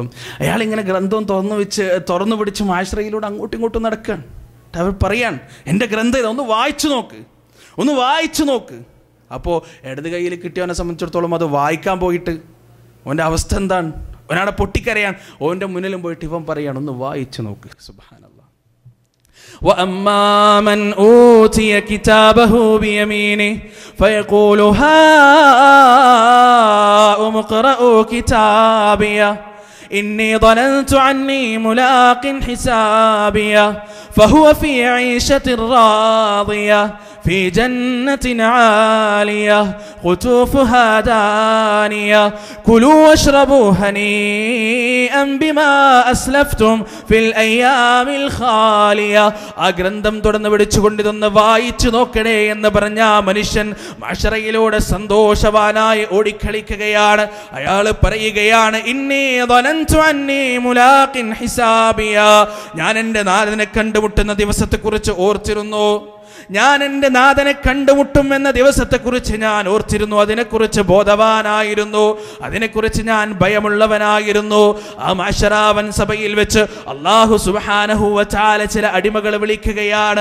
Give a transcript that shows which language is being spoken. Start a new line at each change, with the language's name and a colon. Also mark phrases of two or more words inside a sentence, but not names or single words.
Malayalam: അയാൾ ഇങ്ങനെ ഗ്രന്ഥം തുറന്നു പിടിച്ച് മാശറയിലൂടെ അങ്ങോട്ടും ഇങ്ങോട്ടും നടക്കുകയാണ്. അവർ പറയാൻ, എൻ്റെ ഗ്രന്ഥം ഒന്ന് വായിച്ചു നോക്ക്. അപ്പോൾ ഇടത് കൈയിൽ കിട്ടിയവനെ സംബന്ധിച്ചിടത്തോളം അത് വായിക്കാൻ പോയിട്ട് ഓൻ്റെ അവസ്ഥ എന്താണ്? ഒരാളെ പൊട്ടിക്കരയാൻ ഓൻ്റെ മുന്നിലും പോയിട്ട് ഇവൻ പറയാണ്, ഒന്ന് വായിച്ചു നോക്ക്. സുബ്ഹാനല്ലാഹ്.
Arabic: وأما من أوتي كتابه بيمينه فيقول هاؤم اقرءوا كتابيه إني ظننت عني ملاق حسابيه فهو في عيشة راضية في جنة عالية قطوفها دانية كلوا واشربوا هنيئا بما أسلفتم في الأيام الخالية.
Malayalam: ആ ഗ്രന്ഥം തുറന്ന് പിടിച്ചുകൊണ്ട് ഇതൊന്ന് വായിച്ചു നോക്കണേ എന്ന് പറഞ്ഞ മനുഷ്യൻ മഅ്ശറയിലൂടെ സന്തോഷവാനായി ഓടിക്കളിക്കുകയാണ്. അയാൾ പറയുകയാണ്,
Arabic: ഇന്നി ظننت عني ملاق حسابيا,
Malayalam: ഞാൻ എൻ്റെ നാഥനെ കണ്ടുമുട്ടുന്ന ദിവസത്തെക്കുറിച്ച് ഓർത്തിരുന്നു. ഞാൻ എൻ്റെ നാഥനെ കണ്ടുമുട്ടും എന്ന ദിവസത്തെക്കുറിച്ച് ഞാൻ ഓർത്തിരുന്നു. അതിനെക്കുറിച്ച് ബോധവാനായിരുന്നു. അതിനെക്കുറിച്ച് ഞാൻ ഭയമുള്ളവനായിരുന്നു. ആ മഅ്ശറാവൻ സഭയിൽ വെച്ച്
Arabic: الله سبحانه وتعالى
Malayalam: ചില അടിമകളെ വിളിക്കുകയാണ്.